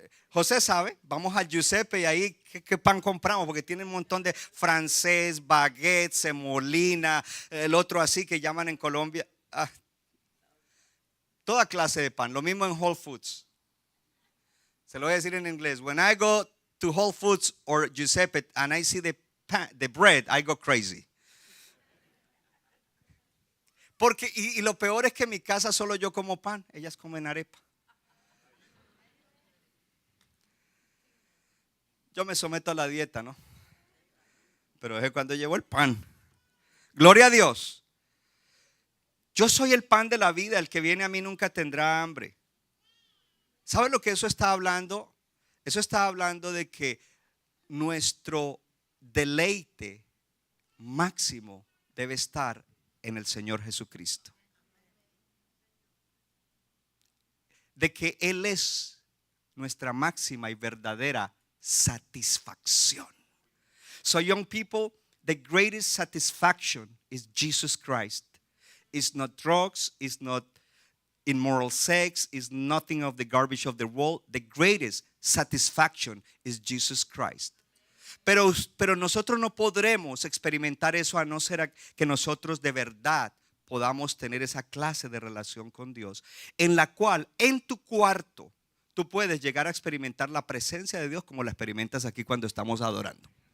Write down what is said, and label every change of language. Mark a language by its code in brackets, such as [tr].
[es] José sabe, vamos a Giuseppe y ahí ¿qué pan compramos? Porque tiene un montón de francés, baguette, semolina, el otro así que llaman en Colombia. Toda clase de pan, lo mismo en Whole Foods. Se lo voy a decir en inglés. [en] When I go to Whole Foods or Giuseppe and I see the bread, I go crazy. [es] Porque, y lo peor es que en mi casa solo yo como pan, ellas comen arepa. Yo me someto a la dieta, ¿no? Pero es cuando llevo el pan. Gloria a Dios. Yo soy el pan de la vida, el que viene a mí nunca tendrá hambre. ¿Sabe lo que eso está hablando? Eso está hablando de que nuestro deleite máximo debe estar en el Señor Jesucristo. De que Él es nuestra máxima y verdadera satisfacción. [en] So young people, the greatest satisfaction is Jesus Christ. It's not drugs, it's not immoral sex, it's nothing of the garbage of the world. The greatest satisfaction is Jesus Christ. [es] Pero nosotros no podremos experimentar eso a no ser que nosotros de verdad podamos tener esa clase de relación con Dios, en la cual en tu cuarto tú puedes llegar a experimentar la presencia de Dios como la experimentas aquí cuando estamos adorando.